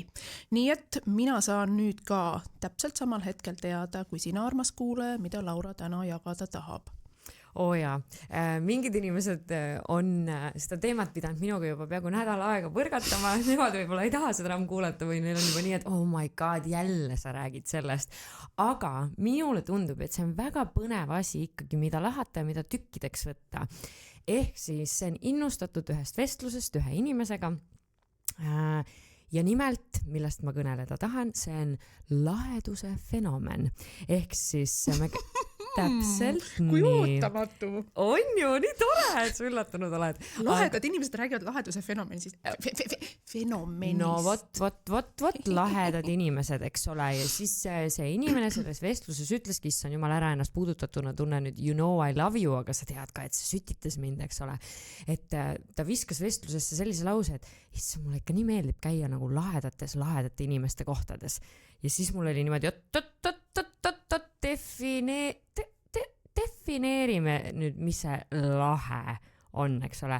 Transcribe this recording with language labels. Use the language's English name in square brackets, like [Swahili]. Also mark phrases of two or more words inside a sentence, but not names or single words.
[Estonian] Nii et mina saan nüüd ka täpselt samal hetkel teada, kui sina armas kuule, mida Laura täna jagada tahab. Mingid inimesed on seda teemat pidanud minuga juba peaaegu nädal aega põrgatama, nemad võib-olla ei taha seda enam kuulata või neil on juba nii, et [English] oh my god, [Estonian] jälle sa räägid sellest. Aga minule tundub, et see on väga põnev asi ikkagi, mida lahata ja mida tükkideks võtta. Ehk siis see on innustatud ühest vestlusest ühe inimesega ja nimelt, millest ma kõneleda tahan, see on laheduse fenomen. Ehk siis täpselt kui nii. ootamatu. On ju, nii tore, et sa üllatunud oled. Lahedad inimesed räägivad laheduse fenomenist. Fenomenist. No vot, lahedad inimesed, eks ole. Ja siis see inimene selles vestluses ütleski, issand jumal ära ennast puudutatuna tunne nüüd [English] you know I love you, [Estonian] aga sa tead ka, et see sütitas mind, eks ole. Et ta viskas vestlusesse sellise lause, et issand, mulle ikka nii meeldib käia nagu lahedate inimeste kohtades. Ja siis mul oli niimoodi, defineerime nüüd, mis see lahe on, eks ole.